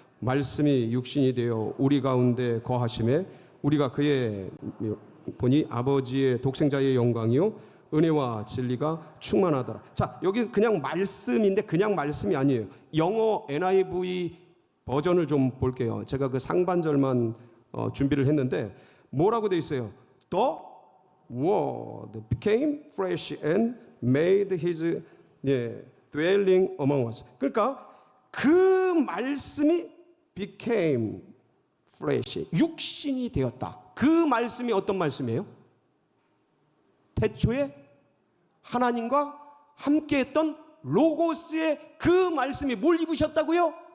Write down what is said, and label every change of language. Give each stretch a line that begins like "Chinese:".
Korean: 말씀이 육신이 되어 우리 가운데 거하심에 우리가 그의 보니 아버지의 독생자의 영광이요 은혜와 진리가 충만하더라. 자, 여기 그냥 말씀인데 그냥 말씀이 아니에요. 영어 NIV 버전을 좀 볼게요. 제가 그 상반절만 준비를 했는데 뭐라고 돼 있어요?
English: The Word became flesh and made his dwelling among us.
Korean: 그러니까 그 말씀이
English: became flesh,
Korean: 육신이 되었다. 그 말씀이 어떤 말씀이에요? 태초에 하나님과 함께했던 로고스의 그 말씀이 뭘 입으셨다고요?